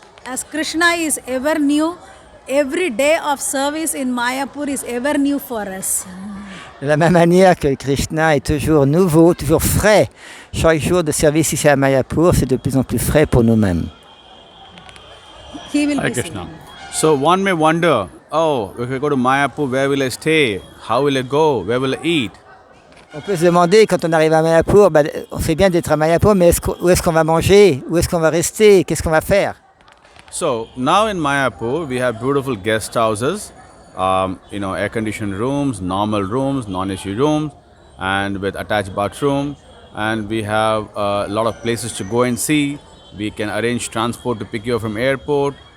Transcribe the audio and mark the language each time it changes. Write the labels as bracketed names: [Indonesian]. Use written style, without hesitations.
[English] As Krishna is ever new, every day of service in Mayapur is ever new for us. [French] De la même manière que Krishna est toujours nouveau, toujours frais, chaque jour de service ici à Mayapur, c'est de plus en plus frais pour nous-mêmes. [English] He will Hare be Krishna. singing. So one may wonder, oh, if I go to Mayapur, where will I stay? How will I go? Where will I eat? [French] On peut se demander, quand on arrive à Mayapur, on fait bien d'être à Mayapur, mais où est-ce qu'on va manger? Où est-ce qu'on va rester? Qu'est-ce qu'on va faire? [English] So now in Mayapur, we have beautiful guest houses, air-conditioned rooms, normal rooms, non-AC rooms, and with attached bathroom. And we have a lot of places to go and see. We can arrange transport to pick you up from airport.